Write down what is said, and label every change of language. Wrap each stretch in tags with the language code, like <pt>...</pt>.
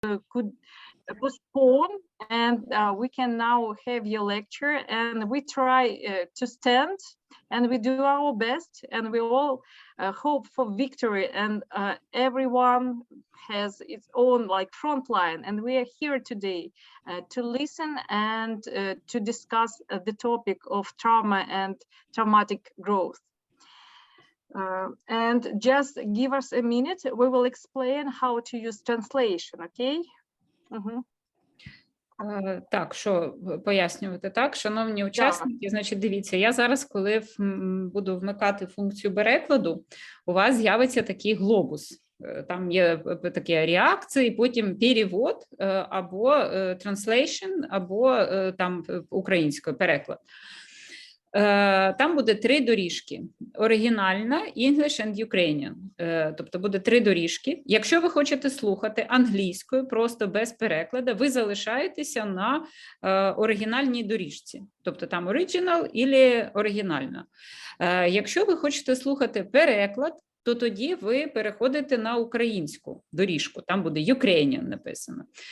<en>could postpone, and we can now have your lecture, and we try to stand, and we do our best, and we all hope for victory, and everyone has its own like front line, and we are here today to listen and to discuss the topic of trauma and traumatic growth. And just give us a minute, we will explain how to use translation, okay?</en> <uk>Так, що пояснювати, так? Шановні учасники, значить, дивіться, я зараз, коли буду вмикати функцію перекладу, у вас з'явиться такий глобус. Там є такі реакції, потім перевод, або translation, або там українською переклад. Там буде 3 доріжки. Оригінальна, English and Ukrainian. Тобто буде 3 доріжки. Якщо ви хочете слухати англійською, просто без перекладу, ви залишаєтеся на оригінальній доріжці. Тобто там original або оригінальна. Якщо ви хочете слухати переклад, то тоді ви переходите на українську доріжку, там буде Ukrainian написано.</uk>